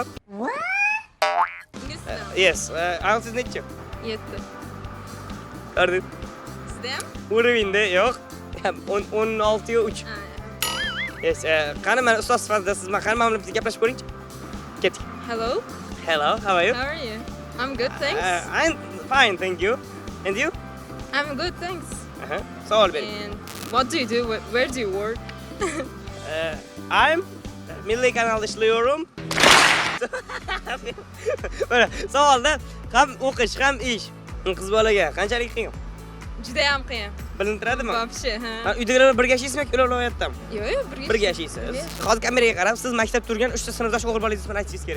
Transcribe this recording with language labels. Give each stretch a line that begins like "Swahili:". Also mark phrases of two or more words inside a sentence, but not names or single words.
Uzbek: Ingliz tili. Yes. Siz nechi? 7. Ko'rdingiz? Sizda ham? Urinda yo'q. 16 yo 3. Yes. Qani men ustoz sifatida siz men qani men bilan gaplashib ko'ringchi. Ketdik.
English: Hello. Hello, how are you? How are you? I'm good, thanks. I'm fine, thank you. And you? I'm good, thanks.
Uzbek: Savol bering.
English: And what do you do? Where do you work?
Uzbek: I'm Milliy kanalda ishlayyorum. Mana savolda ham o'qish, ham ish. Qiz bolaga qanchalik qiyin? Juda ham qiyin. Bilinib turadimi? Вообще, ha. Uydagilar birga yashaysizmi yoki ular viloyatdami? Yo'q, Birga yashaysiz. Hozir kameraga qarab, siz maktab turgan 3 ta sinfdosh o'g'il bolangiz bilan aytishingiz kerak.